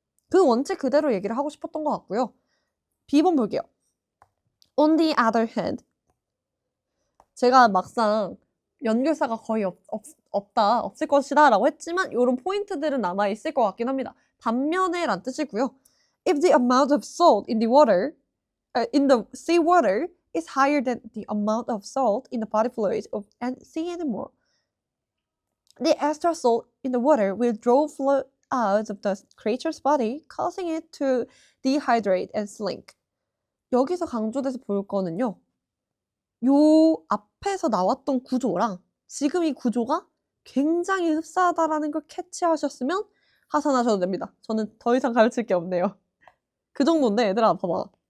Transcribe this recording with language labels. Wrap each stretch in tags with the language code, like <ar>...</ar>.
<ko>그 원칙 그대로 얘기를 하고 싶었던 것 같고요. B번 볼게요.</ko> <en>On the other hand,</en> <ko>제가 막상 연결사가 거의 없을 것이다 라고 했지만 이런 포인트들은 남아있을 것 같긴 합니다. 반면에 란 뜻이고요.</ko> <en>If the amount of salt in the water, in the sea water is higher than the amount of salt in the body fluid of an sea animal, the extra salt in the water will draw fluid out of the creature's body, causing it to dehydrate and sink.</en> <ko>여기서 강조돼서 볼 거는요. 요 앞에서 나왔던 구조랑 지금 이 구조가 굉장히 흡사하다라는 걸 캐치하셨으면 하산하셔도 됩니다. 저는 더 이상 가르칠 게 없네요. 그 정도인데 얘들아 봐봐.</ko>